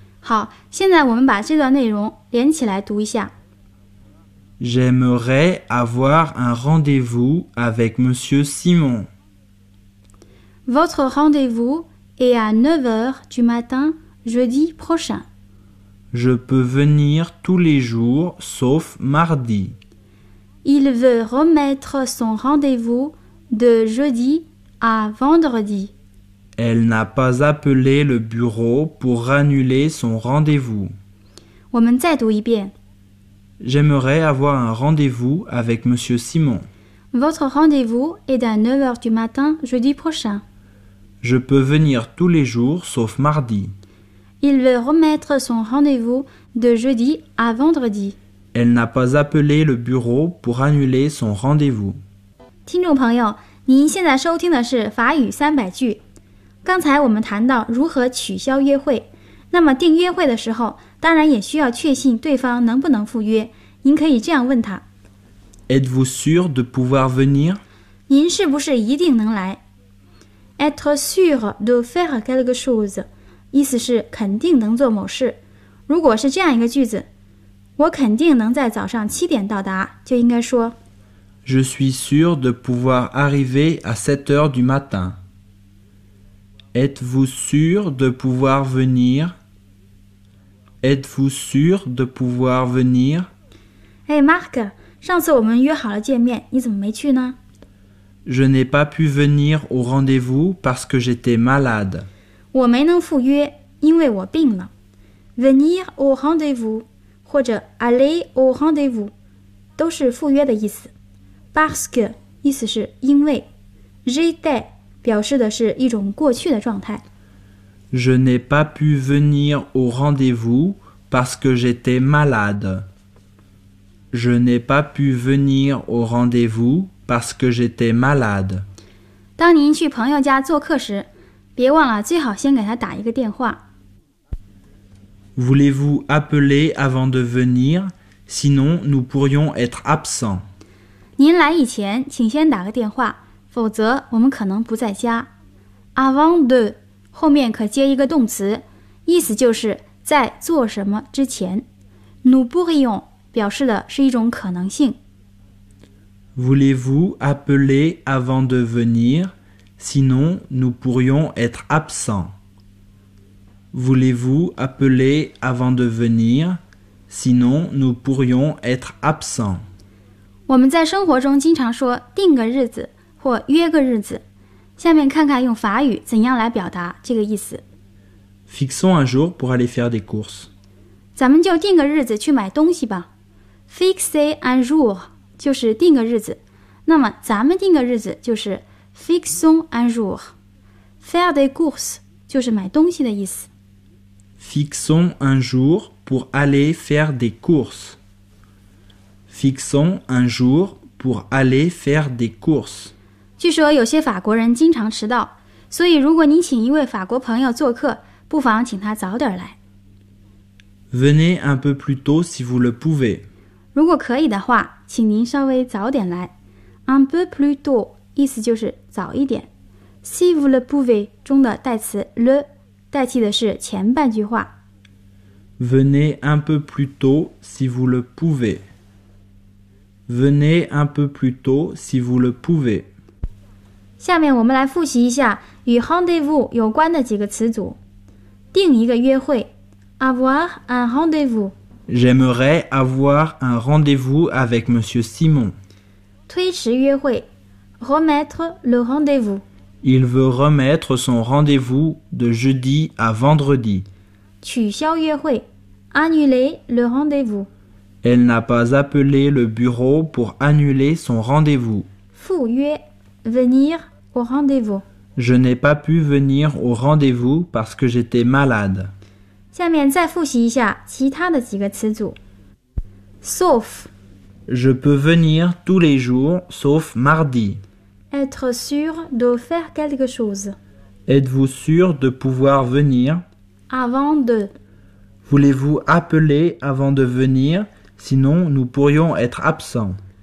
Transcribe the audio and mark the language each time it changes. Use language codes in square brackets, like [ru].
[zh] 好，现在我们把这段内容连起来读一下。 [fr] J'aimerais avoir un rendez-vous avec Monsieur Simon. Votre rendez-vous est à 9h du matin jeudi prochain. Je peux venir tous les jours sauf mardi. Il veut remettre son rendez-vous de jeudi à vendredi. Elle n'a pas appelé le bureau pour annuler son rendez-vous. [zh] 我们再读一遍。 [fr] J'aimerais avoir un rendez-vous avec Monsieur Simon. Votre rendez-vous est à 9h du matin jeudi prochain. Je peux venir tous les jours sauf mardi. Il veut remettre son rendez-vous de jeudi à vendredi. Elle n'a pas appelé le bureau pour annuler son rendez-vous. [zh] 听众朋友，您现在收听的是法语三百句。刚才我们谈到如何取消约会，那么订约会的时候，当然也需要确信对方能不能赴约。您可以这样问他 [fr] ：Êtes-vous sûr de pouvoir venir？ [zh] 您是不是一定能来 ？ [fr] Être sûr de faire quelque chose， [zh] 意思是肯定能做某事。如果是这样一个句子，我肯定能在早上七点到达，就应该说 [fr] ：Je suis sûr de pouvoir arriver à 7h du matin。 Êtes-vous sûr de pouvoir venir? Êtes-vous sûr de pouvoir venir? [zh] Hey Marc, 上次我们约好了见面，你怎么没去呢？ [fr] Je n'ai pas pu venir au rendez-vous parce que j'étais malade. [zh] 我没能赴约，因为我病了。 [fr] Venir au rendez-vous 或者 aller au rendez-vous [zh] 都是赴约的意思。 [fr] Parce que [zh] 意思是因为。 [fr] J'étais [zh] 表示的是一种过去的状态。 [fr] Je n'ai pas pu venir au rendez-vous parce que j'étais malade. Je n'ai pas pu venir au rendez-vous parce que j'étais malade. [zh] 当您去朋友家做客时，别忘了最好先给他打一个电话。 [fr] Voulez-vous appeler avant de venir? Sinon, nous pourrions être absents. [zh] 您来以前，请先打个电话。否则我们可能不在家。 [fr] Avant de [zh] 后面可接一个动词，意思就是在做什么之前。 [fr] Nous pourrions [zh] 表示的是一种可能性。 [fr] Voulez-vous appeler avant de venir? Sinon, nous pourrions être absents. Voulez-vous appeler avant de venir? Sinon, nous pourrions être absents. [zh] 我们在生活中经常说定个日子。或约个日子，下面看看用法语怎样来表达这个意思。 [fr] Fixons un jour pour aller faire des courses. [zh] 咱们就定个日子去买东西吧。 [fr] Fixer un jour [zh] 就是定个日子，那么咱们定个日子就是 [fr] fixons un jour. Faire des courses [zh] 就是买东西的意思。 [fr] Fixons un jour pour aller faire des courses. Fixons un jour pour aller faire des courses. [zh] 据说有些法国人经常迟到，所以如果您请一位法国朋友做客，不妨请他早点来。 [fr] Venez un peu plus tôt si vous le pouvez. [zh] 如果可以的话，请您稍微早点来。 [fr] Un peu plus tôt [zh] 意思就是早一点。 [fr] Si vous le pouvez [zh] 中的代词 le 代替的是前半句话。 [fr] Venez un peu plus tôt si vous le pouvez. Venez un peu plus tôt si vous le pouvez. [zh] 下面我们来复习一下与 rendez-vous 有关的几个词组。定一个约会 [fr] ，avoir un rendez-vous。 J'aimerais avoir un rendez-vous avec Monsieur Simon。 [zh] 推迟约会 [fr] ，remettre le rendez-vous。 Il veut remettre son rendez-vous de jeudi à vendredi。 [zh] 取消约会 [fr] ，annuler le rendez-vous。 Elle n'a pas appelé le bureau pour annuler son rendez-vous。 [zh] 赴约。 [fr] Venir au rendez-vous. Je n'ai pas pu venir au rendez-vous parce que j'étais malade. [zh] 下面再复习一下其他的几个词组。 [fr] Sauf. Je peux venir tous les jours sauf mardi. Être sûr de faire quelque chose. Êtes-vous sûr de pouvoir venir? Avant de. Voulez-vous appeler avant de venir? Sinon, nous pourrions être absents.